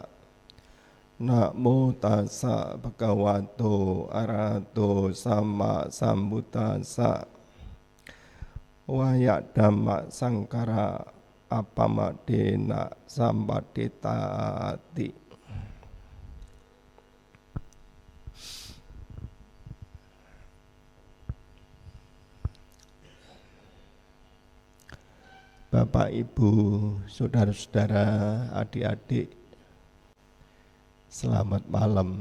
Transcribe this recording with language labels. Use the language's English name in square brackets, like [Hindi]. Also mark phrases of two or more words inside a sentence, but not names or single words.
[Pali] Namo tassa bhagavato arahato sama sambuddhassa. Waya dhamma sangkara apamadena sampadetati. [Indonesian] Bapak, Ibu, saudara-saudara, adik-adik, selamat malam.